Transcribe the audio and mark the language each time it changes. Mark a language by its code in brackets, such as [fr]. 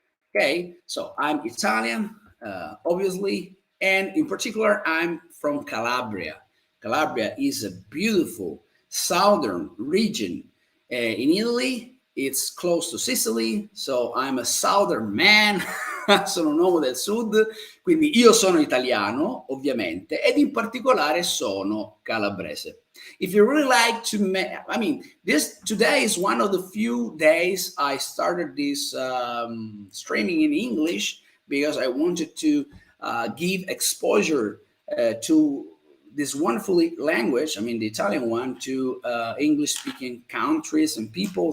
[en] Okay, so I'm Italian, obviously, and in particular, I'm from Calabria. Calabria is a beautiful southern region in Italy. It's close to Sicily, so I'm a southern man. [it] Sono un uomo del sud, quindi io sono italiano, ovviamente, ed in particolare sono calabrese. [en] If you really like to, today is one of the few days I started this streaming in English because I wanted to give exposure to this wonderful language, the Italian one, to English-speaking countries and people.